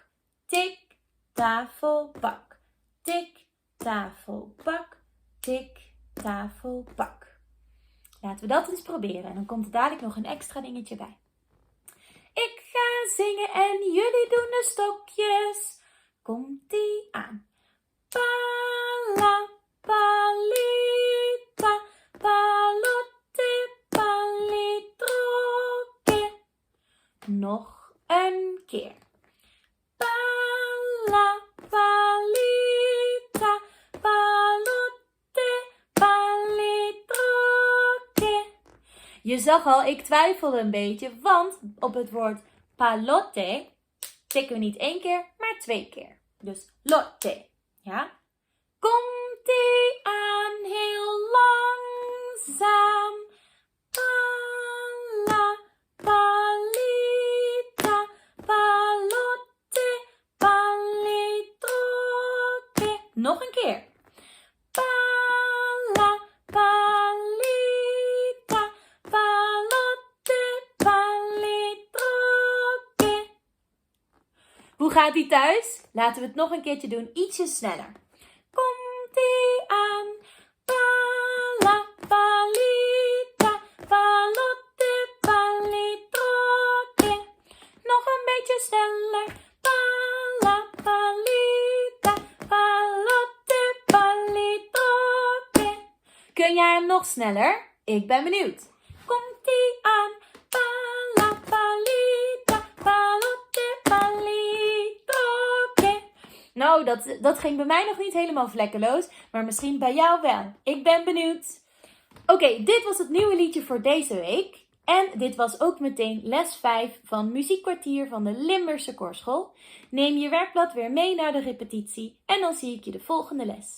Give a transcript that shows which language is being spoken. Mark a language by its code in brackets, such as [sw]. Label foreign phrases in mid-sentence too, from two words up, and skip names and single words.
[nl] Tik, tafel, pak. Tik, tafel, pak. Tik, tafel, pak. Laten we dat eens proberen. En dan komt er dadelijk nog een extra dingetje bij. Ik ga zingen en jullie doen de stokjes. Komt-ie aan. Pala, palita, palotte, palitroke. Nog een keer. Pala, palita, palotte, palitroke. Je zag al, ik twijfelde een beetje, want op het woord palotte tikken we niet 1 keer, maar 2 keer. Dus lotte. Ja? Komt-ie aan, heel langzaam. Pala, palita, palotte, palitroke. Nog een keer. Pala, palita, palotte, palitroke. Hoe gaat die thuis? Laten we het nog een keertje doen, ietsje sneller. Komt-ie aan. Pala, palita, palotte, palitroke. Nog een beetje sneller. Pala, palita, palotte, palitroke. Kun jij hem nog sneller? Ik ben benieuwd. Komt-ie aan. Pala, palita, palotte, palitroke. Nou, dat ging bij mij nog niet helemaal vlekkeloos, maar misschien bij jou wel. Ik ben benieuwd. Oké, dit was het nieuwe liedje voor deze week. En dit was ook meteen les 5 van Muziekkwartier van de Limburgse Korschool. Neem je werkblad weer mee naar de repetitie en dan zie ik je de volgende les.